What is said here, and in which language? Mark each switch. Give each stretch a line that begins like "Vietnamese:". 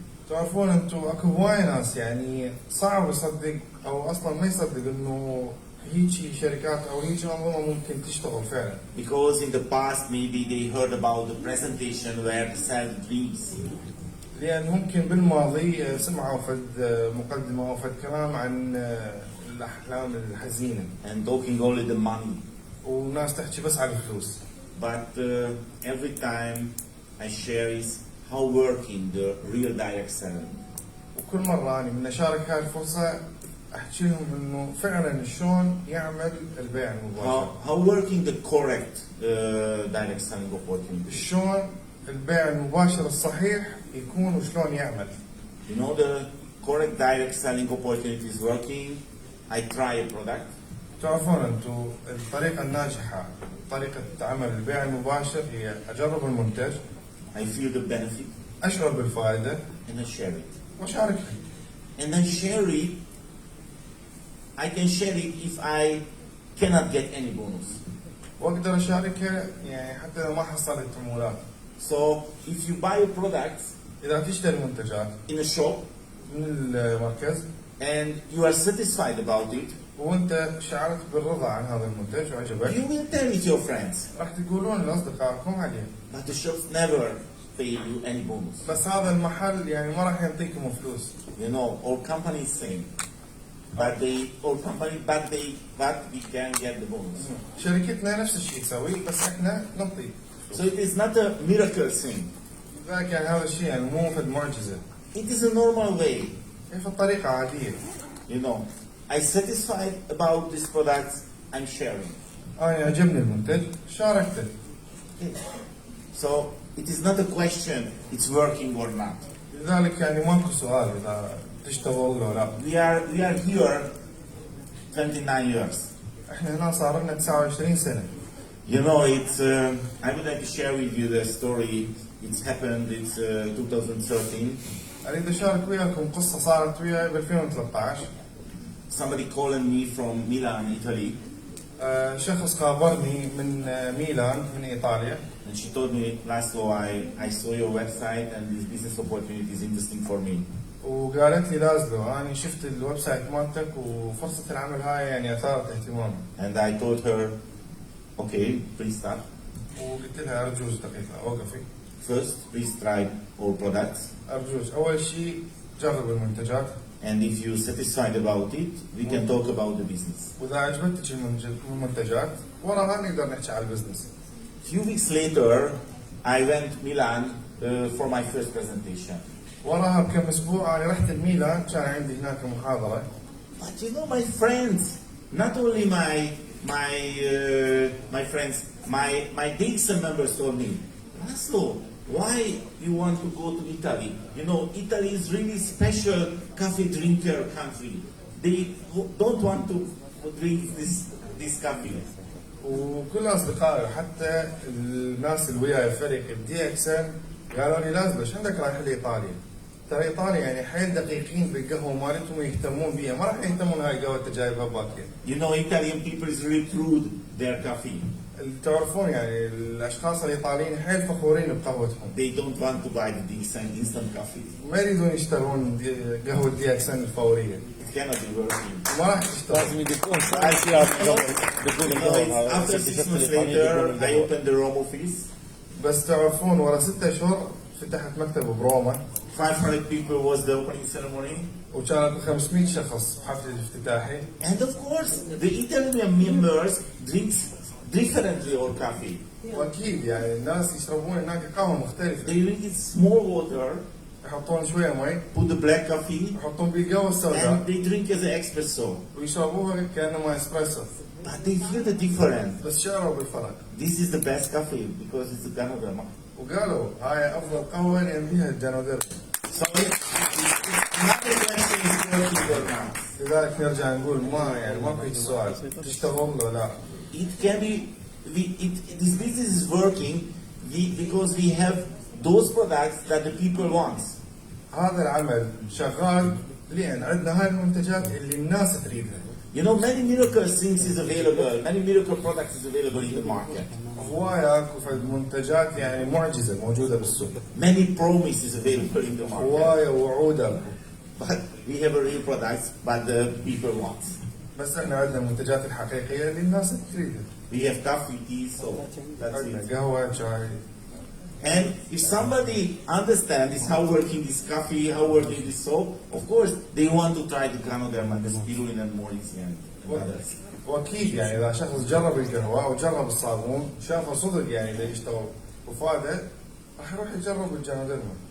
Arabic: تعرفون أنتم أكو هواي ناس يعني صعب يصدق أو أصلا ما يصدق إنه هيجي شركات أو هيجي أنظمة ممكن تشتغل فعلا.
English: Because in the past maybe they heard about the presentation where the cell dreams.
Arabic: لأن ممكن بالماضي سمعوا فد مقدمة أو فد كلام عن الأحلام الحزينة.
English: And talking only the money.
Arabic: وناس تحكي بس على الفلوس.
English: But every time I share is how working the real direct selling.
Arabic: وكل مرة أنا من أشارك هاي الفرصة أحكي لهم إنه فعلا شلون يعمل البيع المباشر.
English: How working the correct direct selling opportunity.
Arabic: شلون البيع المباشر الصحيح يكون وشلون يعمل.
English: You know the correct direct selling opportunity is working. I try a product.
Arabic: تعرفون أنتم الطريقة الناجحة طريقة عمل البيع المباشر هي أجرب المنتج.
English: I feel the benefit.
Arabic: أشعر بالفائدة.
English: And I share it.
Arabic: وأشاركها.
English: And I share it. I can share it if I cannot get any bonus.
Arabic: وأقدر أشاركها يعني حتى لو ما حصلت عمولات.
English: So if you buy a product
Arabic: إذا تشتري منتجات
English: in a shop
Arabic: من المركز
English: and you are satisfied about it,
Arabic: وأنت شعرت بالرضا عن هذا المنتج وعجبك.
English: you will tell it to your friends.
Arabic: راح تقولون لأصدقائكم عليه.
English: But the shops never pay you any bonus.
Arabic: بس هذا المحل يعني ما راح يعطيكم فلوس.
English: You know, our company is same. but we can get the bonus.
Arabic: شركتنا نفس الشيء تسوي بس احنا نعطي.
English: So it is not a miracle thing.
Arabic: لذلك يعني هذا الشيء يعني مو مثل معجزة.
English: It is a normal way.
Arabic: هي في الطريقة عادية.
English: You know, I satisfied about this product. I'm sharing.
Arabic: أنا يعجبني المنتج شاركته.
English: So it is not a question. It's working or not.
Arabic: لذلك يعني ماكو سؤال إذا تشتغل ولا لا.
English: We are here 29 years.
Arabic: احنا هنا صار لنا 29 سنة.
English: You know, it's. I would like to share with you the story. It's happened. It's 2013.
Arabic: أريد أشارك وياكم قصة صارت وياي ب 2013.
English: Somebody calling me from Milan, Italy,
Arabic: شخص خابرني من ميلان من إيطاليا.
English: and she told me, Lázlo, I saw your website and this business opportunity is interesting for me.
Arabic: وقالت لي لازلو أنا شفت الويب سايت مالتك وفرصة العمل هاي يعني أثارت اهتمامي.
English: And I told her, okay, please start.
Arabic: وقلت لها أرجوز دقيقة أوقفي.
English: First, please try our products.
Arabic: أرجوز أول شيء جرب المنتجات.
English: And if you're satisfied about it, we can talk about the business.
Arabic: وإذا عجبتك المنتجات وراها نقدر نحكي على البزنس.
English: Few weeks later, I went to Milan for my first presentation.
Arabic: وراها بكم أسبوع أنا رحت الميلان كان عندي هناك محاضرة.
English: But you know, my friends, not only my friends, my DXM members told me, Lázlo, why you want to go to Italy? You know, Italy is really special coffee drinker country. They don't want to drink this coffee.
Arabic: وكل اصدقائي وحتى الناس اللي وياي الفريق الدي اكسن قالوا لي لازم ايش عندك رايح لايطاليا؟ ترى ايطاليا يعني حيل دقيقين بالقهوه مالتهم ويهتمون بيها، ما راح يهتمون هاي القهوه انت جايبها باكيه.
English: You know, Italian people is really proud their coffee.
Arabic: اللي تعرفون يعني الاشخاص الايطاليين حيل فخورين بقهوتهم.
English: They don't want to buy the instant coffee.
Arabic: ما يريدون يشترون قهوه دي اكسن الفوريه.
English: It cannot be working.
Arabic: ما راح تشتغل. لازم يكون ساعات بيكون
English: After 6 months later, I opened the Rome office.
Arabic: بس تعرفون ورا 6 اشهر فتحت مكتب بروما.
English: 500 people was the opening ceremony.
Arabic: وكانت 500 شخص بحفل الافتتاحي.
English: And of course, the Italian members drinks differently our coffee.
Arabic: واكيد يعني الناس يشربون هناك قهوه مختلفه.
English: They drink it small water,
Arabic: يحطون شويه مي.
English: put the black coffee,
Arabic: يحطون بيه القهوه السوداء.
English: and they drink as an espresso.
Arabic: ويشربوها كانما اسبريسو.
English: But they feel the difference.
Arabic: بس شعروا بالفرق.
English: This is the best coffee because it's the Ganoderma.
Arabic: وقالوا هاي افضل قهوه لان فيها الجانودير.
English: So another question is working or not.
Arabic: لذلك نرجع نقول ما يعني ما في سؤال تشتغل ولا لا.
English: It can be. This business is working because we have those products that the people want.
Arabic: هذا العمل شغال لان عندنا هاي المنتجات اللي الناس تريدها.
English: You know, many miracle things is available. Many miracle products is available in the market.
Arabic: هواية اكو منتجات يعني معجزه موجوده بالسوق.
English: Many promises available in the market.
Arabic: هواية وعودة.
English: But we have a real products, but the people want.
Arabic: بس احنا عندنا المنتجات الحقيقيه اللي الناس تريدها.
English: We have coffee, tea, so that's
Arabic: عندنا
English: it.
Arabic: قهوه شاي.
English: And if somebody understands how working this coffee, how working this soap, of course they want to try the Ganoderma, the spirulina and Mauritian and others.
Arabic: واكيد يعني اذا شخص جرب القهوه او جرب الصابون شافه صدق يعني اذا يشتغل وفاده راح يروح يجرب الجانوديرما.